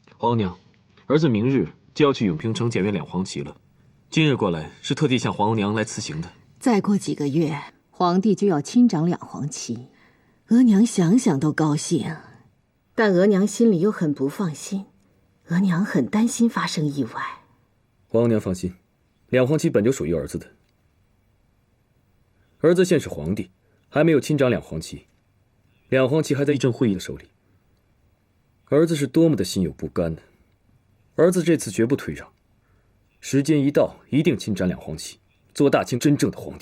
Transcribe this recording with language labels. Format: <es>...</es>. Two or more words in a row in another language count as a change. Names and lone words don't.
<zh>皇娘，儿子明日就要去永平城检阅两黄旗了。今日过来是特地向皇娘来辞行的。再过几个月，皇帝就要亲掌两黄旗，额娘想想都高興，但额娘心裡又很不放心，額娘很擔心發生意外。皇娘放心，兩黃旗本就屬於兒子的。兒子現是皇帝，還沒有親掌兩黃旗，兩黃旗還在議政會議的手裡。兒子是多麼的心有不甘呢！兒子這次絕不退讓，時間一到，一定親掌兩黃旗，做大清真正的皇帝。</zh>